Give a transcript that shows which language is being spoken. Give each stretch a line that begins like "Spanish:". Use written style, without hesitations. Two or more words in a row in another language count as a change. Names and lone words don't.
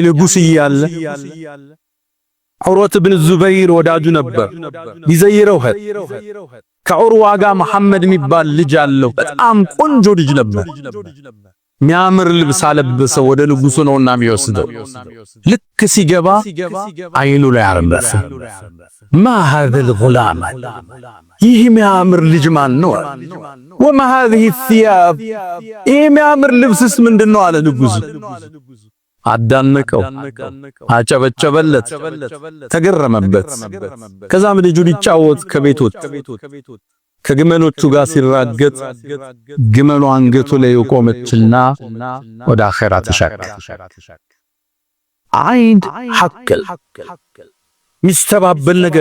Amharic: ያኔ ንጉስ እያለ ዑርወት ብን ዙበይር ወዳጁ ነበር። ይዘይረው ከዑርዋ ጋር መሐመድ የሚባል ልጅ አለው። በጣም ቆንጆ ልጅ ነበር። ሚያምር ልብስ አለበሰው። ወደ ንጉሱ ነውና የሚወስደው። ልክ ሲገባ አይኑ ላይ አረፈ። ማ
Arabic: هذا الغلام
Amharic: ይህ ሚያምር ልጅ ማን ነው?
Arabic: وما هذه الثياب
Amharic: ይህ ሚያምር ልብስስ ምንድነው? አለ ንጉሱ። አዳነቀው፣ አጨበጨበለት፣ ተገረመበት። ከዛም ልጁ ሊጫወት ከቤት ወጣ። ከግመሎቹ ጋር ሲራገጥ ግመሉ አንገቱ ላይ ቆመችና ወደ አኺራ ተሻገረ። አይን ሐቅል ሚስተባበል ነገር